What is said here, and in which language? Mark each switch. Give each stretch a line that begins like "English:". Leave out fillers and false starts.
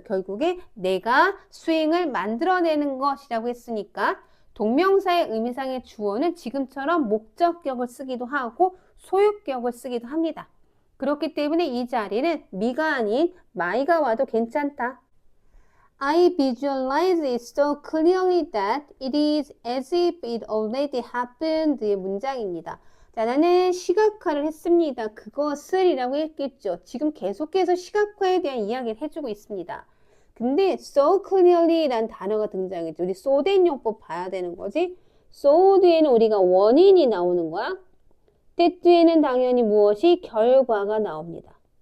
Korean: 결국에 내가 스윙을 만들어내는 것이라고 했으니까 동명사의 의미상의 주어는 지금처럼 목적격을 쓰기도 하고 소유격을 쓰기도 합니다. 그렇기 때문에 이 자리는 me가 아닌 my가 와도 괜찮다.
English: I visualize it so clearly that it is as if it already happened
Korean: 의 문장입니다. 자, 나는 시각화를 했습니다. 그것을 이라고 했겠죠. 지금 계속해서 시각화에 대한 이야기를 해주고 있습니다. 근데 so clearly 라는 단어가 등장했죠. 우리 so that 용법 봐야 되는 거지. so 뒤에는 우리가 원인이 나오는 거야. that 뒤에는 당연히 무엇이 결과가 나옵니다.